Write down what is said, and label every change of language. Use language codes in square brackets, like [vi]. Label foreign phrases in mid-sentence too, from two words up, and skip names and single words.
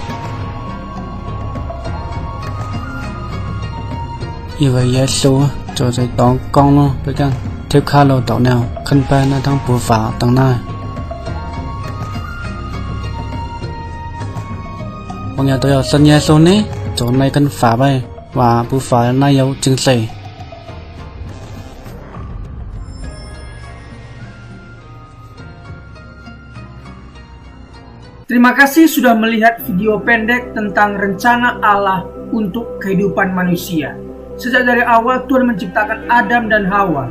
[id] อีไว้เยซูจะใจตองกองเนาะไปกันเทปคาโลต่อแนวขึ้นไปในทั้งปูฝาตั้งหน้าบางอย่างตัวสัญญาซูนี้จนในกันฝาไปว่าปูฝานายจึงใส่ Terima kasih sudah melihat video pendek tentang rencana Allah untuk kehidupan manusia. Sejak dari awal Tuhan menciptakan Adam dan Hawa.